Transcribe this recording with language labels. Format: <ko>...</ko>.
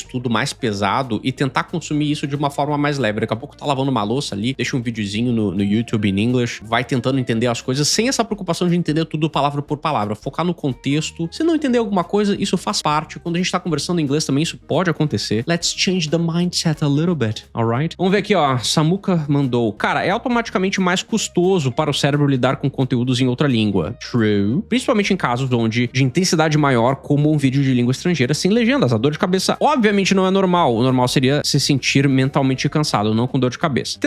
<pt>estudo mais pesado e tentar consumir isso de uma forma mais leve. Daqui a pouco tá lavando uma louça ali, deixa um videozinho no YouTube in English, vai tentando entender as coisas sem essa preocupação de entender tudo palavra por palavra, focar no contexto. Se não entender alguma coisa, isso faz parte. Quando a gente tá conversando em inglês também, isso pode acontecer.</pt> <en>Let's change the mindset a little bit, alright?</en> <pt>Vamos ver aqui, ó. Samuka mandou. Cara, é automaticamente mais custoso para o cérebro lidar com conteúdos em outra língua.</pt> <en>True.</en> <pt>Principalmente em casos onde de intensidade maior, como um vídeo de língua estrangeira sem legendas. A dor de cabeça, obviamente, não é normal. O normal seria se sentir mentalmente cansado, não com dor de cabeça.</pt>